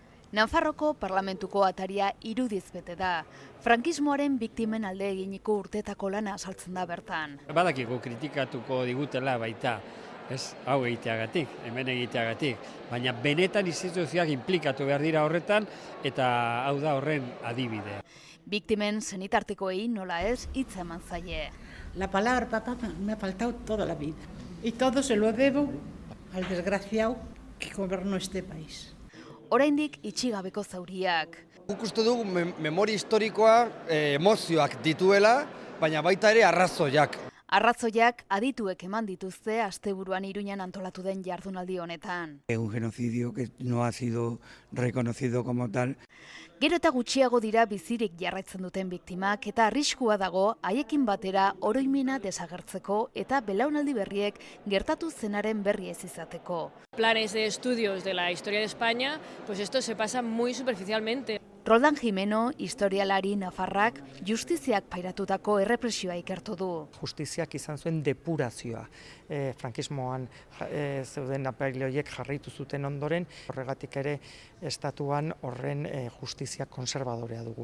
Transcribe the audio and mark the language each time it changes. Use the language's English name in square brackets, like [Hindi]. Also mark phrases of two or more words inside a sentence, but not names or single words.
[Basque] Nafarroko parlamentuko ataria irudiz bete da. Frankismoaren biktimen alde eginiko urtetako lana azaltzen da bertan. Badakigu kritikatuko digutela baita, hau egiteagatik, hemen egiteagatik, baina benetan instituzioak inplikatu behar dira horretan eta hau da horren adibide. Biktimen senitartekoei nola ez hitza eman zaie. [Spanish] La palabra papá me ha faltado toda la vida y todo se lo debo al desgraciado que gobernó este país. [Basque] Oraindik itxigabeko zauriak. Guk uste dugu memoria historikoa emozioak dituela, baina baita ere arrazoiak. Arrazoiak adituek eman dituzte asteburuan Iruñan antolatu den jardunaldi honetan. [Spanish] Un genocidio que no ha sido reconocido como tal. [Basque] Gero eta gutxiago dira bizirik jarraitzen duten biktimak eta arriskua dago haiekin batera oroimena desagertzeko eta belaunaldi berriek gertatu zenaren berri ez izateko. [Spanish] Planes de estudios de la historia de España, pues esto se pasa muy superficialmente. [Basque] Roldan Jimeno, historialari nafarrak, justiziak pairatutako errepresioa ikertu du. Justiziak izan zuen depurazioa. Frankismoan zeuden apailoiek jarraitu zuten ondoren, horregatik ere estatuan horren justizia konservadorea dugu.